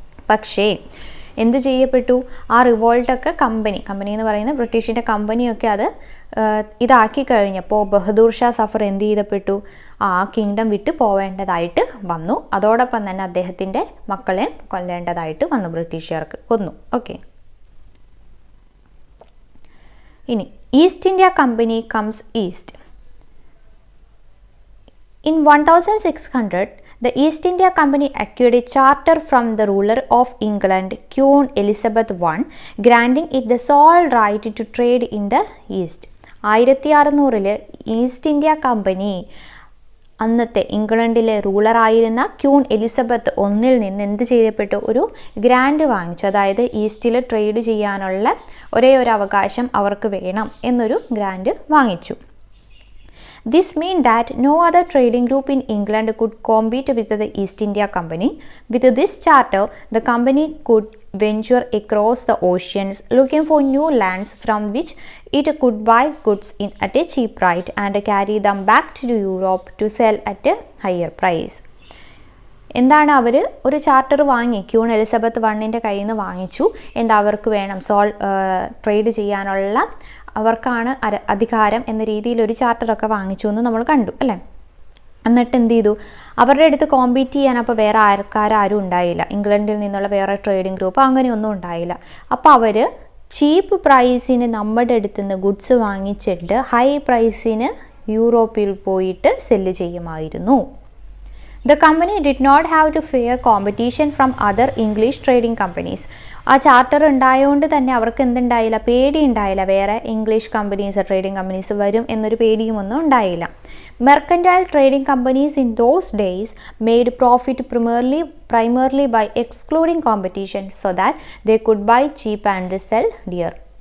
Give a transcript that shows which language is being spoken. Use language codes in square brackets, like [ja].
[ml] പക്ഷേ എന്ത് ചെയ്യപ്പെട്ടു? ആ റിവോൾട്ടൊക്കെ കമ്പനി എന്ന് പറയുന്ന ബ്രിട്ടീഷിൻ്റെ കമ്പനിയൊക്കെ അത് ഇതാക്കി കഴിഞ്ഞപ്പോൾ ബഹദൂർ ഷാ സഫർ എന്ത് ചെയ്യപ്പെട്ടു? ആ കിങ്ഡം വിട്ട് പോവേണ്ടതായിട്ട് വന്നു. അതോടൊപ്പം തന്നെ അദ്ദേഹത്തിൻ്റെ മക്കളെ കൊല്ലേണ്ടതായിട്ട് വന്നു, ബ്രിട്ടീഷുകാർക്ക് കൊന്നു. ഓക്കെ. ഇനി [en] East India Company comes east. In 1600, the East India Company acquired a charter from the ruler of England, Queen Elizabeth I, granting it the sole right to trade in the East. [ml] 1600 east India company അന്നത്തെ ഇംഗ്ലണ്ടിലെ റൂളറായിരുന്ന queen Elizabeth ഒന്നിൽ നിന്ന് എന്ത് ചെയ്യപ്പെട്ടു? ഒരു grand വാങ്ങിച്ചു. അതായത് ഈസ്റ്റിൽ ട്രേഡ് ചെയ്യാനുള്ള ഒരേ ഒരു അവകാശം അവർക്ക് വേണം എന്നൊരു ഗ്രാൻഡ് വാങ്ങിച്ചു. [en] This meant that no other trading group in England could compete with the East India Company. With this charter, the company could venture across the oceans looking for new lands from which it could buy goods at a cheap rate and carry them back to Europe to sell at a higher price. [ml] എന്താണ് അവർ ഒരു charter വാങ്ങി, queen Elizabeth വണ്ണിൻ്റെ കയ്യിൽ നിന്ന് വാങ്ങിച്ചു. എന്താ അവർക്ക് വേണം ട്രേഡ് ചെയ്യാനുള്ള അവർക്കാണ് അധികാരം എന്ന രീതിയിൽ ഒരു ചാർട്ടറൊക്കെ വാങ്ങിച്ചു എന്ന് നമ്മൾ കണ്ടു അല്ലേ. എന്നിട്ട് എന്ത് ചെയ്തു, അവരുടെ അടുത്ത് കോമ്പീറ്റ് ചെയ്യാൻ അപ്പോൾ വേറെ ആരും ഉണ്ടായില്ല. ഇംഗ്ലണ്ടിൽ നിന്നുള്ള വേറെ ട്രേഡിംഗ് ഗ്രൂപ്പ് അങ്ങനെയൊന്നും ഉണ്ടായില്ല. അപ്പോൾ അവർ ചീപ്പ് പ്രൈസിന് നമ്മുടെ അടുത്ത് നിന്ന് ഗുഡ്സ് വാങ്ങിച്ചിട്ട് ഹൈ പ്രൈസിന് യൂറോപ്പിൽ പോയിട്ട് സെല്ല് ചെയ്യുമായിരുന്നു. [en] The company did not have to fear competition from other English trading companies. [ml] ആ ചാർട്ടർ ഉണ്ടായതുകൊണ്ട് തന്നെ അവർക്ക് എന്തുണ്ടായില്ല, പേടി ഉണ്ടായില്ല, വേറെ ഇംഗ്ലീഷ് കമ്പനീസ് ട്രേഡിംഗ് കമ്പനീസ് വരും എന്നൊരു പേടിയും ഒന്നും ഉണ്ടായില്ല. [en] Mercantile trading companies in those days made profit primarily by excluding competition so that they could buy cheap and sell dear.